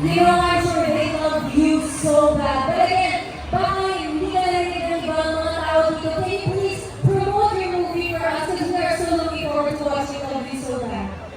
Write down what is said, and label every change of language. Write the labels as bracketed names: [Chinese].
[English] They are sure they love you so bad. But again, [Filipino] baka hindi ka narinig ng ibang mga tao dito. [English] Can you please promote your movie for us because we are so looking forward to watching Love You So Bad.